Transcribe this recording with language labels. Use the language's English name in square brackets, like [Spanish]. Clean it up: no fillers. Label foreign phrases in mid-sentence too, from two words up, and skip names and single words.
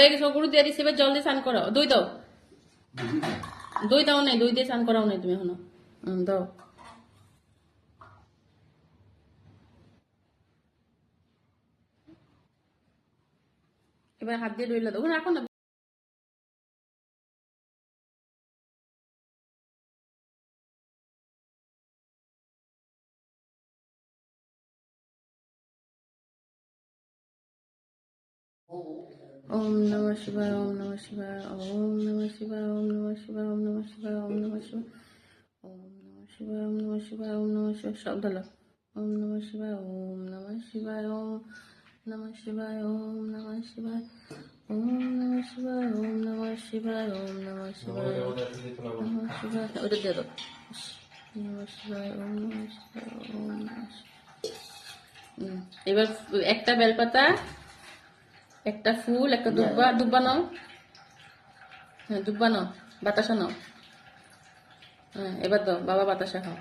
[Bangla] হয়ে গেছে, ওগুলো দিয়ে দিছি, এবার জল দিয়ে স্নান করো। দই দাও, দই দাও নাই, দই দিয়ে স্নান করাও নাই তুমি এখনো। দাও। এবার হাত দিয়ে দইলা দাও, রাখো না। [Sanskrit] ওম নমঃ শিবায়, ওম নমঃ শিবায়, ওম নমঃ শিবায়, ওম নমঃ শিবায়, ওম নমঃ শিবায়, ওম নমঃ শিবায়, ওম নমঃ শিবায়, ওম নমঃ শিবায়, ওম নমঃ শিবায়, [Bangla] সব ঢালো। [Sanskrit] ওম নমঃ শিবায়, ওম নমঃ শিবায়, ওম নমঃ শিবায়, ওম নমঃ শিবায়, ওম নমঃ শিবায়, ওম নমঃ শিবায়, ওম নমঃ শিবায়, নমঃ শিবায়, [Bangla] ওটা দিয়ে দাও। [Sanskrit] নমঃ শিবায়, ওম নমঃ শিবায়, ওম নমঃ শিবায়। [Bangla] এবার একটা বেলপাতা, একটা ফুল, একটা দুব্বা, দুব্বা নাও। হ্যাঁ দুব্বা নাও, বাতাসা নাও। হ্যাঁ এবার দাও, বাবা বাতাসা খাও।